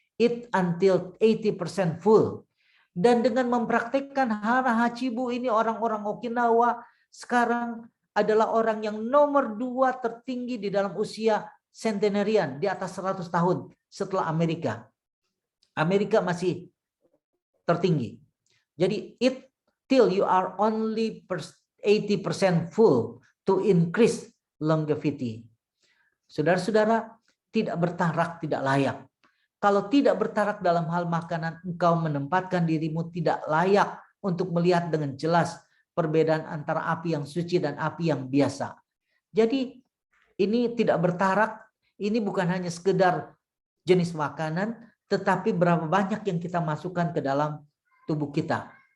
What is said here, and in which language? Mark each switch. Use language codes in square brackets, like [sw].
[en] Eat until 80% full. [id] Dan dengan mempraktikkan hara hachibu ini orang-orang Okinawa sekarang adalah orang yang nomor 2 tertinggi di dalam usia centenarian, di atas 100 tahun setelah Amerika. Amerika masih tertinggi. Jadi [en] eat till you are only 80% full to increase longevity. [id] Saudara-saudara, tidak bertarak tidak layak. Kalau tidak bertarak dalam hal makanan, engkau menempatkan dirimu tidak layak untuk melihat dengan jelas perbedaan antara api yang suci dan api yang biasa. Jadi ini tidak bertarak, ini bukan hanya sekedar jenis makanan, tetapi berapa banyak yang kita masukkan ke dalam tubuh kita.